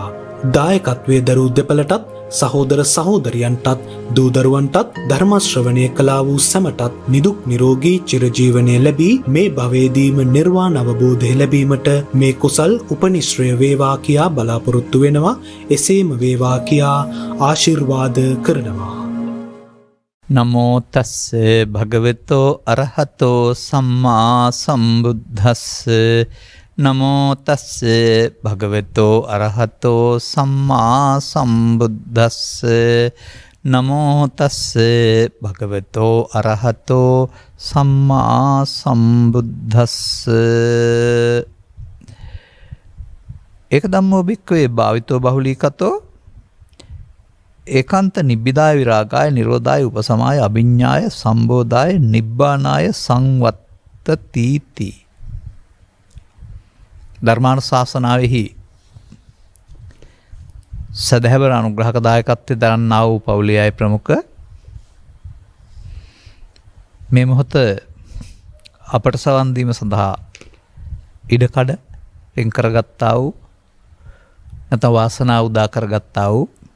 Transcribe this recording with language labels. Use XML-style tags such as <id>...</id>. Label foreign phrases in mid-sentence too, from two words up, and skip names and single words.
<si>දායකත්වයේ දරූ දෙපළටත් සහෝදර සහෝදරියන්ටත් දූදරුවන්ටත් ධර්ම ශ්‍රවණය කළා වූ සැමටත් නිදුක් නිරෝගී චිරජීවනය ලැබී මේ භවයේදීම නිර්වාණ අවබෝධය ලැබීමට මේ කුසල් උපනිශ්‍රය වේවා කියා බලාපොරොත්තු වෙනවා. එසේම වේවා කියා ආශිර්වාද කරනවා.</si> <pi>නමෝ තස්ස භගවතෝ අරහතෝ සම්මා සම්බුද්දස්ස නමෝ තස්ස භගවතෝ අරහතෝ සම්මා සම්බුද්දස්ස නමෝ තස්ස භගවතෝ අරහතෝ සම්මා සම්බුද්දස්ස. ඒක ධම්මෝ භික්ඛවේ භාවිතෝ බහුලීකතෝ ඒකාන්ත නිබ්බිදාය විරාගාය නිරෝධාය උපසමාය අභිඤ්ඤාය සම්බෝධාය නිබ්බානාය සංවත්තති.</pi> <si>ධර්මානුශාසනාවෙහි සදහැවර අනුග්‍රහක දායකත්වයේ දරන්නා වූ පවුලේ අය ප්‍රමුඛ මේ මොහොත අපට සවන් දීම සඳහා ඉඩකඩ වෙන් කරගත්තා වූ නැත්නම් වාසනාව උදා කරගත්තා වූ</si>